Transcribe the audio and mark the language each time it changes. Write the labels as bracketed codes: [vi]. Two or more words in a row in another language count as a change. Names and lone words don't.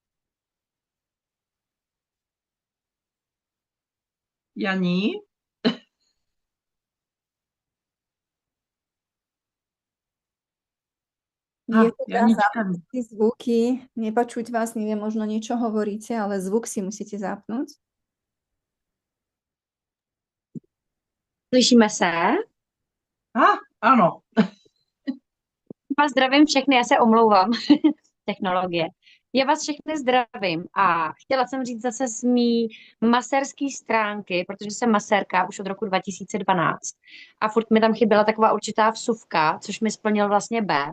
[sk] Janí? Je teda zapnúť zvuky, nepočuť vás, neviem, možno niečo hovoríte, ale zvuk si musíte zapnúť. [cs] Slyšíme se? Ano. Vás zdravím všechny, já se omlouvám. Technologie. Já vás všechny zdravím a chtěla jsem říct zase z mý masérský stránky, protože jsem masérka už od roku 2012 a furt mi tam chyběla taková určitá vsuvka, což mi splnil vlastně BEM.